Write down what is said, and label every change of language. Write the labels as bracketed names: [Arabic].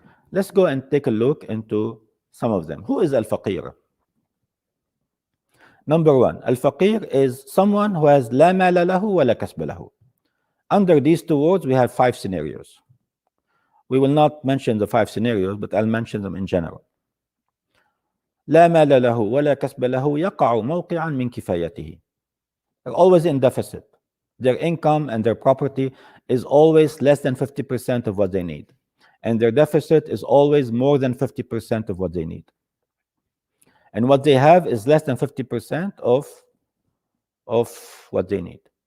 [English] Let's go and take a look into some of them. Who is al-faqir? Number one, al-faqir is someone who has [Arabic] la mala lahu wa la kasba lahu. [English] Under these two words, we have 5 scenarios. We will not mention the 5 scenarios, but I'll mention them in general. [Arabic] لا مال له ولا كسب له يقع موقعا من كفايته. [English] They're always in deficit. Their income and their property is always less than 50% of what they need. And their deficit is always more than 50% of what they need. And what they have is less than 50% of what they need.